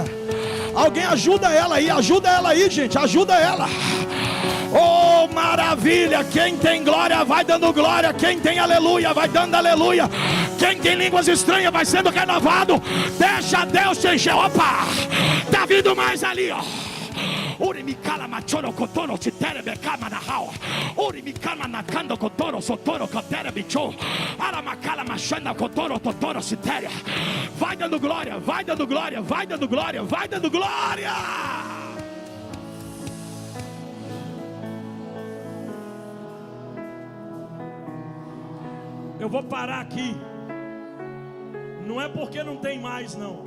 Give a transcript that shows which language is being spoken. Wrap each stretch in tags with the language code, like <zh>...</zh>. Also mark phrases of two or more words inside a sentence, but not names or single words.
<pt>Alguém ajuda ela aí, gente, ajuda ela. Oh, maravilha. Quem tem glória vai dando glória. Quem tem aleluia vai dando aleluia. Quem tem línguas estranhas vai sendo renovado. Deixa Deus te encher. Opa, tá vindo mais ali, ó. Uri mikala machoro kotoro sitere bekama na hao. Uri mikama nakando kotoro sotoro kotere bicho. Ara makala machanda kotoro totoro sitere. Vai dando glória, vai dando glória, vai dando glória, vai dando glória. Eu vou parar aqui. Não é porque não tem mais, não.</pt>